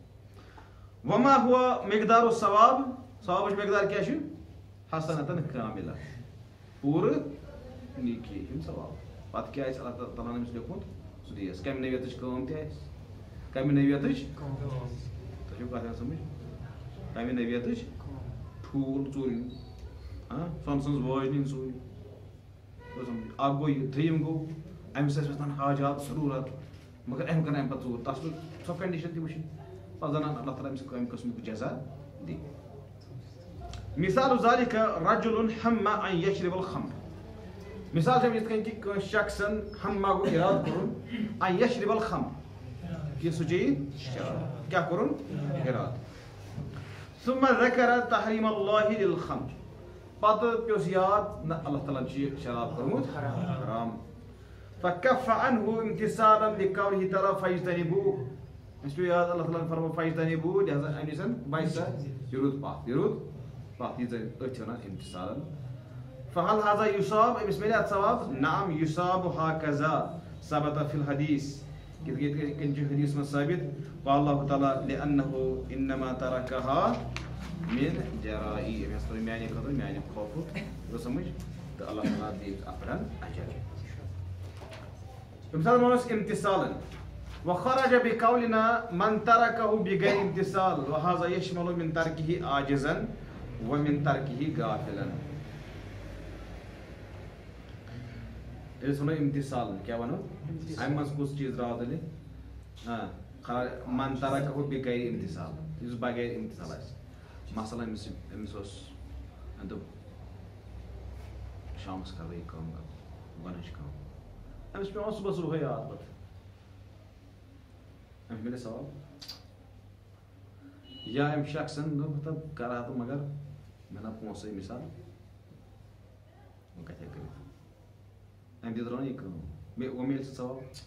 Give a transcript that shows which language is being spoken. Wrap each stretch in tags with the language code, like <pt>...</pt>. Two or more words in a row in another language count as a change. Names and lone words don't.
<ks>وما ہوا مقدار ثواب ثوابٕچ مقدار کیٛاہ چھُ حسنتن کاملہ پوٗرٕ نیکی ہُنٛد ثواب پتہٕ کیٛاہ آسہِ اللہ تعالیٰ ہن أمِس لیوٚکھمُت سُہ دِیَس کمہِ نویتٕچ کٲم تہِ آسہِ کمہِ نویتٕچ تۄہہِ چھو کتھ یِوان سمجھ کمہِ نویتٕچ ٹھوٗل ژوٗرِنۍ سۄنہٕ سٕنٛز وٲج نِنۍ سۭتۍ اکھ گوٚو یہِ دوٚیِم گوٚو أمِس ٲسۍ آسان حاجات ضروٗرت مگر أمۍ کٔر اَمہِ پتہٕ ژوٗر تتھ چھُ سۄ کنڈِشن تہِ وٕچھِنۍ پتہٕ زن اللہ تعالیٰ أمِس کمہِ قٕسمُک جزا دِ</ks> <ar>مثال ذلِکَ رجُلٌ ہَمَّ ان یشرب الخمر</ar> <ks>مثال چھِ یِتھ کٔنۍ کہِ کٲنٛسہِ شخصن ہما گوٚو اِرادٕ کوٚرُن</ks> <ar>ان یشرب الخمر</ar> <ks>کہِ سُہ چیٚیہِ شراب کیٛاہ کوٚرُن اِرادٕ</ks> <ar>ثم ذکر تحریٖم اللہ للخمر</ar> <ks>پتہٕ پیوٚس یاد نہ اللہ تعالیٰ ہن چھُ یہِ شراب کوٚرمُت حرام</ks> <ar>فکف عنہ امتثالا لقوله تعالیٰ فاجتنبوه</ar> <ks>اَسہِ پیوٚو یاد اللہ تعالیٰ ہن فرموو فاجتنبوه لہٰذا اَمہِ نِش بچ سا یہِ روٗد پتھ یہِ أتھۍ وَنان امتثالا</ks> <ar>فهل هذا يصاب</ar> <ks>أمِس میلہِ اَتھ ثواب</ks> <ar>نعم يصاب هكذا ثبت في الحديث</ar> <ks>یِتھ کٔنۍ چھُ حدیث منٛز ثٲبت</ks> <ar>قال الله تعالیٰ لأنه إنما تركها من جرائي</ar> <ks>أمۍ ہسا تھٲو میانہِ خٲطرٕ میانہِ خوفُک گوٚو سمجھ تہٕ اللہ تعالیٰ دِیہِ اَتھ پٮ۪ٹھ اجر تَمہِ ساتہٕ ووٚنُس</ks> <ar>امتثالا وخرج بقولنا من تركه بغير امتثال وهذا يشمل من تركه عاجزا ومن تركه غافلا</ar> <ks>ییٚلہِ أسۍ وَنو امتثال کیٛاہ وَنو اَمہِ منٛز کُس چیٖز درٛاو تیٚلہِ</ks> <ar>من تركه بغير امتثال</ar> <ks>یُس</ks> <ar>بغیر امتثال</ar> <ks>آسہِ مثلاً أمِس اوس أمۍ دوٚپ شامَس کَرٕ بہٕ یہِ کٲم گۄنہٕچ کٲم أمِس چھُ پیٚوان صُبحس صُبحٲے یاد پَتہٕ أمِس میلہِ ثواب یا أمۍ شخصن دوٚپ مطلب کرٕ ہا تہٕ مگر مےٚ نا پونٛسَے مِثال وۄنۍ کَتہِ ہٮ۪کہٕ کٔرِتھ أمۍ تہِ درٛاو نہٕ یہِ کٲم وۄنۍ میلہِ سُہ ثواب</ks>